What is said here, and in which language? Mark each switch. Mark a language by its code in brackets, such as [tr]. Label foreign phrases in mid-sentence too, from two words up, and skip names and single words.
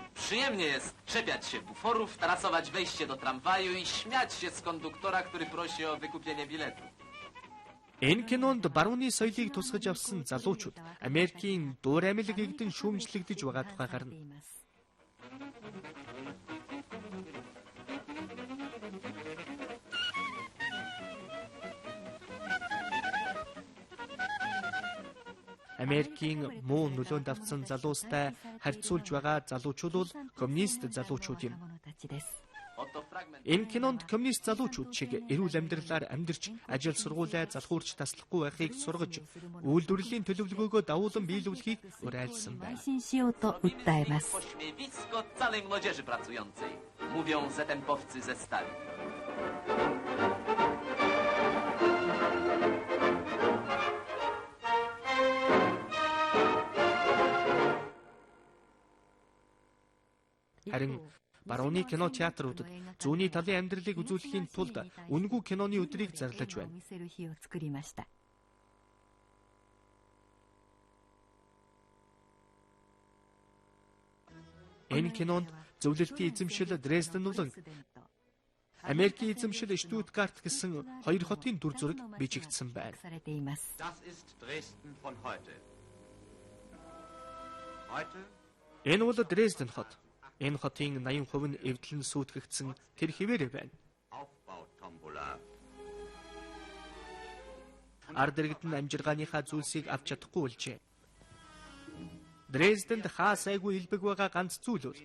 [pl] Przyjemnie jest czepiać się buforów, tarasować wejście do tramwaju i śmiać się z konduktora, który prosi o wykupienie biletu. [mn] Энэ кинонд барууны соёлыг тусгаж авсан залуучууд Америкийн дуур амьлаг гэгдэн шүүмжлэгдэж байгаа тухай гарна. Америкийн муу нөлөөнд авсан залуустай харьцуулж байгаа залуучууд бол коммунист залуучууд юм. Энэ кинонд коммунист залуучууд шиг эрүүл амьдралаар амьдарч, ажил сургуулиа залхуурч таслахгүй байхыг сургаж, үйлдвэрлэлийн төлөвлөгөөгөө давуулан биелүүлэхийг уриалсан байна. [pl] Pośmiewisko całej młodzieży pracującej, mówią ZMP-owcy ze stali. [mn] Харин барууны кино театруудад зүүнний талын амьдралыг үзүүлэхийн тулд үнэгүй киноны өдрийг зарлаж байна. Энэ кинонд зөвлөлтийн эзэмшил Дрезден болон Америкийн эзэмшил Штутгарт гэсэн хоёр хотын дүр зураг бичигдсэн байна. [de] Das ist Dresden von heute. Heute [mn] Энэ бол Дрезден хот. Энэ хотын 80% нь эвдлэн сүйтгэгдсэн тэр хэвээрээ байна. [de] Aufbautombola. [mn] Ард иргэд нь амжиргааныхаа зүйлсийг авч чадахгүй болжээ. Дрезденд хаа сайгүй илбэг байгаа ганц зүйл бол